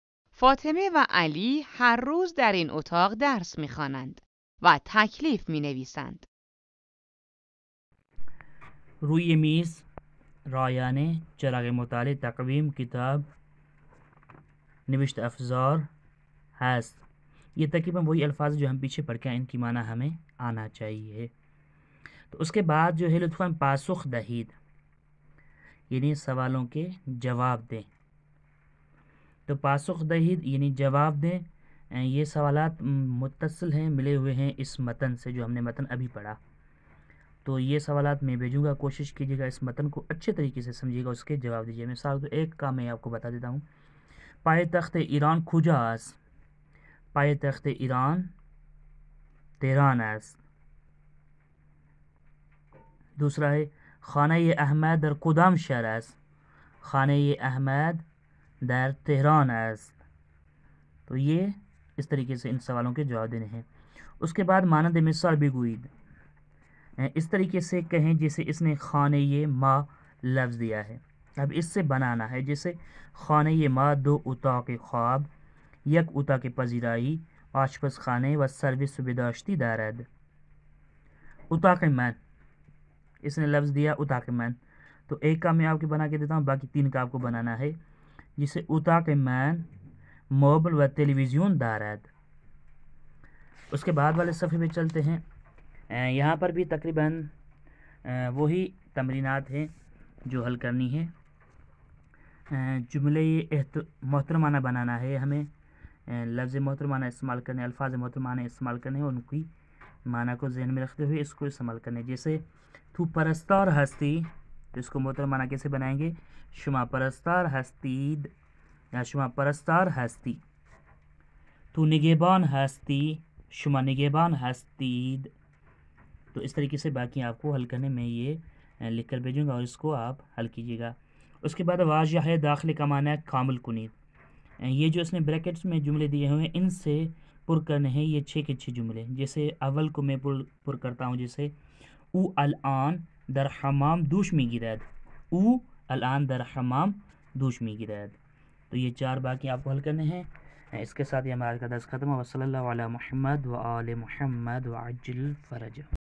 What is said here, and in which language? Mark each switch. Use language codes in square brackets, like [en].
[fa] فاطمه و علی هر روز در این اتاق درس می‌خوانند و تکلیف می‌نویسند. روی میز رایانه، چراغ مطالعه، تقویم، کتاب، نوشت افزار هست. [ur] یہ تقریباً وہی الفاظ جو ہم پیچھے پڑھ کے ان کی معنی ہمیں آنا چاہیے. تو اس کے بعد جو ہے لطفاً [fa] پاسخ دہید، [ur] یعنی سوالوں کے جواب دیں. تو [fa] پاسخ دہید [ur] یعنی جواب دیں. یہ سوالات متصل ہیں، ملے ہوئے ہیں اس متن سے جو ہم نے متن ابھی پڑھا. تو یہ سوالات میں بھیجوں گا، کوشش کیجیے گا اس متن کو اچھے طریقے سے سمجھیے گا، اس کے جواب دیجیے. مثال تو ایک کا میں آپ کو بتا دیتا ہوں. [fa] پائے تخت ایران کجا است؟ پائے تخت ایران تہران است. [ur] دوسرا ہے [fa] خانہ احمد در کدام شهر است؟ خانہ احمد در تہران است. [ur] تو یہ اس طریقے سے ان سوالوں کے جواب دینے ہیں. اس کے بعد [fa] مانند مثال بگویید، [ur] اس طریقے سے کہیں جیسے اس نے خانہ ما لفظ دیا ہے. اب اس سے بنانا ہے، جیسے [fa] خانہ ما دو اتاق خواب، یک اتاق پذیرائی، آشپز خانه و سروس و بداشتی دارد. [ur] اتاق من، اس نے لفظ دیا اتاق من. تو ایک کا میں آپ کے بنا کے دیتا ہوں، باقی تین کا آپ کو بنانا ہے. [fa] جسے اتاق من موبل و تلویزیون دارد. [ur] اس کے بعد والے صفحے پہ چلتے ہیں. یہاں پر بھی تقریباً وہی تمرینات ہیں جو حل کرنی ہے. جملے محترمانہ بنانا ہے ہمیں، لفظ محترمانہ استعمال کرنے، الفاظ محترمانہ استعمال کرنے اور ان کی معنی کو ذہن میں رکھتے ہوئے اس کو استعمال کرنے. جیسے [fa] تو پرستار ہستی، [ur] تو اس کو محترمانہ کیسے بنائیں گے؟ [fa] شما پرستار ہستید یا شما پرستار ہستی. تو نگہبان ہستی، شما نگہبان ہستید. [ur] تو اس طریقے سے باقی آپ کو حل کرنے میں یہ لکھ کر بھیجوں گا اور اس کو آپ حل کیجیے گا. اس کے بعد واضح داخل کا معنی ہے [fa] کامل کنید. [ur] یہ جو اس نے بریکٹس میں جملے دیے ہوئے ہیں ان سے پر کرنے ہیں یہ 6 کے 6 جملے. جیسے اول کو میں پر کرتا ہوں، جیسے [fa] او الان در حمام دوش می گیرد. او الان در حمام دوش می گیرد. [ur] تو یہ 4 باقی آپ کو حل کرنے ہیں. اس کے ساتھ یہ ہمارا درس ختم ہوا. [ar] صلی اللہ علی محمد و آل محمد و عجل فرج.